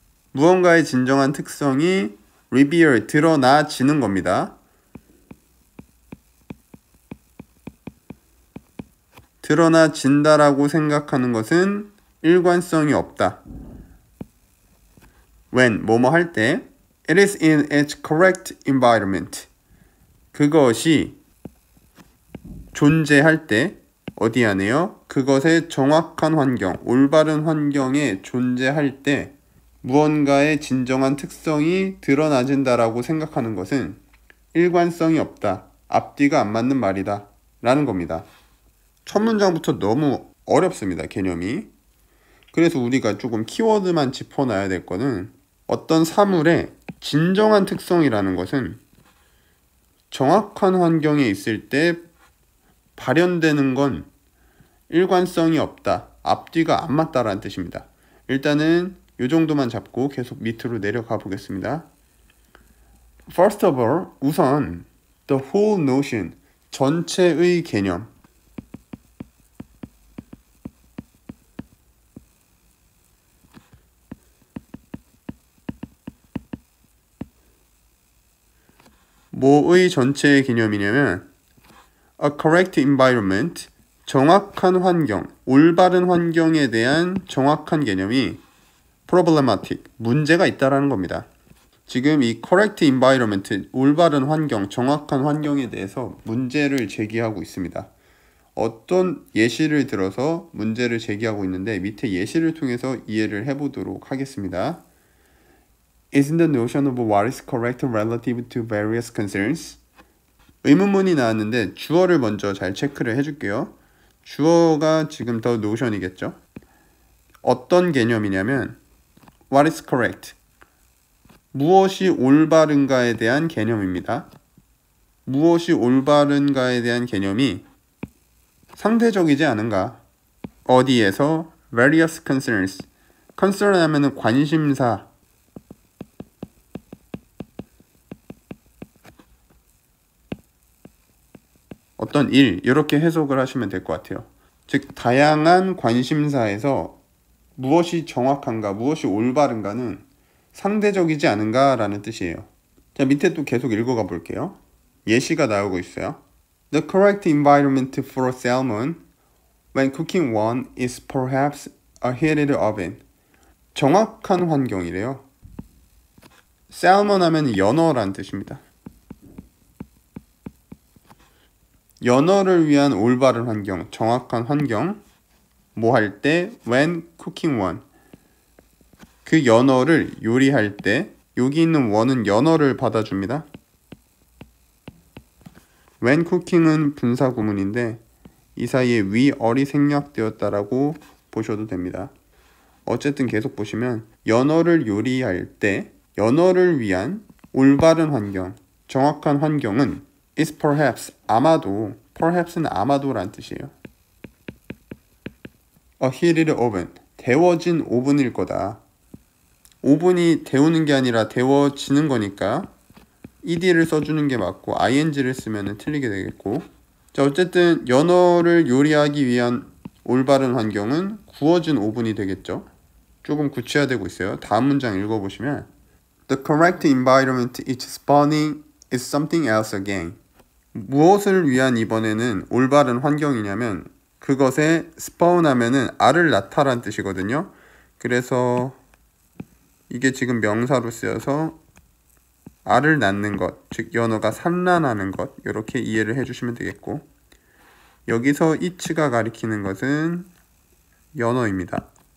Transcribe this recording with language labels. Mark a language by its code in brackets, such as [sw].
[ko] 무언가의 진정한 특성이 reveal, 드러나지는 겁니다. 드러나진다라고 생각하는 것은 일관성이 없다. [en] when, [ko] 뭐뭐 할 때, [en] it is in its correct environment. [ko] 그것이 존재할 때, 어디 안에요? 그것의 정확한 환경, 올바른 환경에 존재할 때 무언가의 진정한 특성이 드러나진다라고 생각하는 것은 일관성이 없다. 앞뒤가 안 맞는 말이다. 라는 겁니다. 첫 문장부터 너무 어렵습니다. 개념이. 그래서 우리가 조금 키워드만 짚어놔야 될 거는 어떤 사물의 진정한 특성이라는 것은 정확한 환경에 있을 때 발현되는 건 일관성이 없다. 앞뒤가 안 맞다라는 뜻입니다. 일단은 이 정도만 잡고 계속 밑으로 내려가 보겠습니다. [en] First of all, [ko] 우선 [en] the whole notion, [ko] 전체의 개념. 뭐의 전체의 개념이냐면 [en] a correct environment, [ko] 정확한 환경, 올바른 환경에 대한 정확한 개념이 problematic, 문제가 있다라는 겁니다. 지금 이 correct environment, 올바른 환경, 정확한 환경에 대해서 문제를 제기하고 있습니다. 어떤 예시를 들어서 문제를 제기하고 있는데 밑에 예시를 통해서 이해를 해보도록 하겠습니다. [en] Isn't the notion of what is correct relative to various concerns? [ko] 의문문이 나왔는데 주어를 먼저 잘 체크를 해줄게요. 주어가 지금 the notion이겠죠. 어떤 개념이냐면 [en] what is correct, [ko] 무엇이 올바른가에 대한 개념입니다. 무엇이 올바른가에 대한 개념이 상대적이지 않은가. [en] 어디에서? various concerns. [ko] concern 하면은 관심사, 어떤 일, 이렇게 해석을 하시면 될 것 같아요. 즉 다양한 관심사에서 무엇이 정확한가, 무엇이 올바른가는 상대적이지 않은가 라는 뜻이에요. 자, 밑에 또 계속 읽어가 볼게요. 예시가 나오고 있어요. [en] The correct environment for salmon when cooking one is perhaps a heated oven. [ko] 정확한 환경이래요. salmon 하면 연어란 뜻입니다. 연어를 위한 올바른 환경, 정확한 환경. 뭐 할 때? [en] when cooking one. [ko] 그 연어를 요리할 때 여기 있는 one은 연어를 받아줍니다. when cooking은 분사 구문인데 이 사이에 위어리 생략되었다라고 보셔도 됩니다. 어쨌든 계속 보시면 연어를 요리할 때 연어를 위한 올바른 환경, 정확한 환경은 [en] is perhaps, [ko] 아마도, perhaps는 아마도란 뜻이에요. [en] a heated oven, [ko] 데워진 오븐일 거다. 오븐이 데우는 게 아니라 데워지는 거니까 ed를 써주는 게 맞고 ing를 쓰면 틀리게 되겠고. 자, 어쨌든 연어를 요리하기 위한 올바른 환경은 구워진 오븐이 되겠죠. 조금 구체화되고 있어요. 다음 문장 읽어보시면 [en] The correct environment is spawning is something else again. [ko] 무엇을 위한 이번에는 올바른 환경이냐면 그것에 spawn 하면은 알을 낳다란 뜻이거든요. 그래서 이게 지금 명사로 쓰여서 알을 낳는 것, 즉 연어가 산란하는 것, 이렇게 이해를 해주시면 되겠고, 여기서 it가 가리키는 것은 연어입니다.